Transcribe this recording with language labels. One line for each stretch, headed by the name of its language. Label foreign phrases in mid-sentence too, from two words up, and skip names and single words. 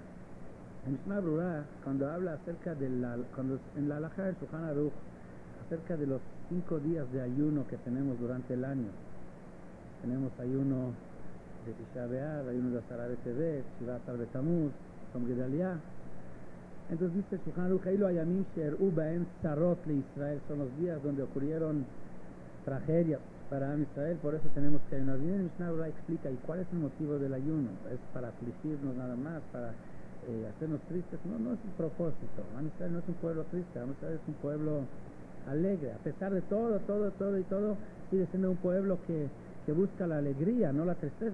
Spanish: El Mishnah Brura, cuando habla acerca cuando en la halajá del Shulchan Aruch, acerca de los 5 días de ayuno que tenemos durante el año, tenemos ayuno de Tisha B'Av, ayuno de Asara B'Tevet, Shivat Tamuz, Tzom Gedalia. Entonces dice el Shulchan Aruch,
Hebrew: אלו הימים שאירעו בהם צרות לישראל,
Spanish: son los días donde ocurrieron tragedias para Am Israel, por eso tenemos que ayunar. Viene el Mishnah Brura explica, ¿y cuál es el motivo del ayuno? ¿Es para afligirnos nada más, para hacernos tristes? No es el propósito. Am Israel no es un pueblo triste, Am Israel es un pueblo alegre, a pesar de todo, sigue siendo un pueblo que busca la alegría, no la tristeza.